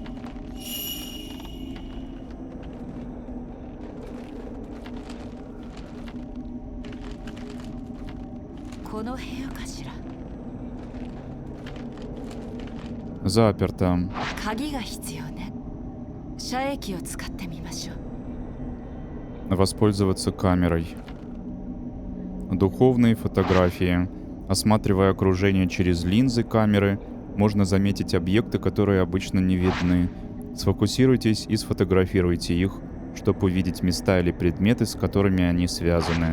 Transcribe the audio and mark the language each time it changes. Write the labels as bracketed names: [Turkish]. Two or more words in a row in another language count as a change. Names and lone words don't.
[Russian] Заперто. [Japanese] 鍵が必要ね。遮液を使ってみましょう。 [Russian] Воспользоваться камерой. Духовные фотографии. Осматривая окружение через линзы камеры, можно заметить объекты, которые обычно не видны. Сфокусируйтесь и сфотографируйте их, чтобы увидеть места или предметы, с которыми они связаны.